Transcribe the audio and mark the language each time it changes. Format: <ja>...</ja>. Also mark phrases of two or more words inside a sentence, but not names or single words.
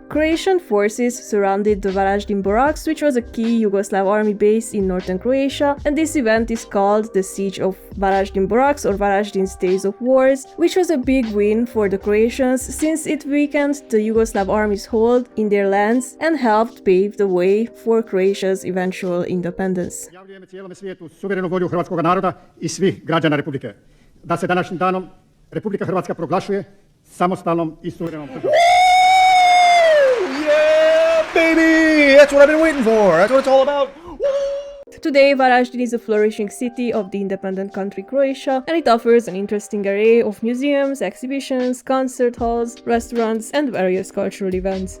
<en>Croatian forces surrounded the Varaždin Barracks, which was a key Yugoslav army base in northern Croatia, and this event is called the Siege of Varaždin Barracks or Varaždin's Days of Wars, which was a big win for the Croatians since it weakened the Yugoslav army's hold in their lands and helped pave the way for Croatia's eventual independence.</en> <hr>Javljujeme cijelome svijetu suverenu volju hrvatskog naroda I svih građana Republike, da se današnjim danom Republika Hrvatska proglašuje samostalnom I suverenom državom.</hr> <en>Yeah, baby! That's what I've been waiting for. That's what it's all about. Today, Varaždin is a flourishing city of the independent country Croatia, and it offers an interesting array of museums, exhibitions, concert halls, restaurants, and various cultural events.</en>